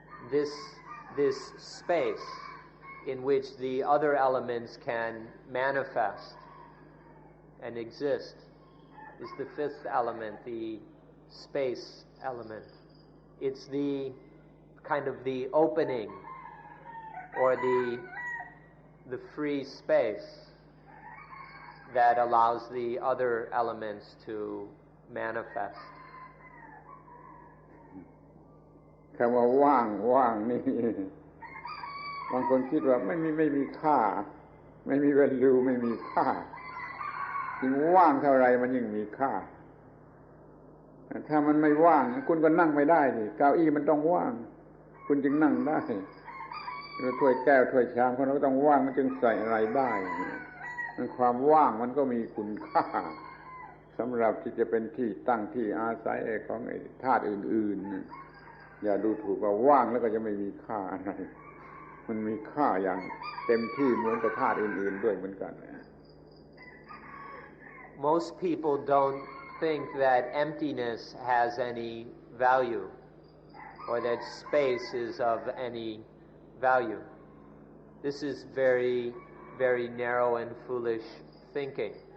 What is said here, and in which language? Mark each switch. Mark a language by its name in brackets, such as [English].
[English] This space in which the other elements can manifest and exist is the fifth element, the space element. It's the kind of the opening or the free space that allows the other elements to manifest. [Thai] คำว่าว่างนี่บางคนคิดว่าไม่มีค่าไม่มี value ไม่มีค่ายิ่งว่างเท่าไรมันยิ่งมีค่าถ้ามันไม่ว่างคุณก็นั่งไม่ได้ดิเก้าอี้มันต้องว่างคุณจึงนั่งได้ ถ้วยแก้วถ้วยชามคนก็ต้องว่างมันจึงใส่อะไรได้ความว่างมันก็มีคุณค่าสำหรับที่จะเป็นที่ตั้งที่อาศัยของธาตุอื่นๆอย่าดูถูกว่าว่างแล้วก็จะไม่มีค่าอะไรมันมีค่าอย่างเต็มที่เหมือนกับธาตุอื่นๆด้วยเหมือนกัน [English] Most people don't think that emptiness has any value or that space is of any value. This is very, very narrow and foolish thinking.